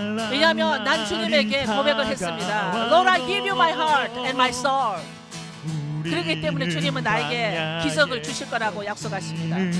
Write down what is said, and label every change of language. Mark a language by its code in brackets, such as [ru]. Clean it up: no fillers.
[ko] 왜냐하면 난 주님에게 고백을 했습니다. [en] Lord, I give you my heart and my soul. [ko] 그렇기 때문에 주님은 나에게 기적을 주실 거라고 약속하십니다.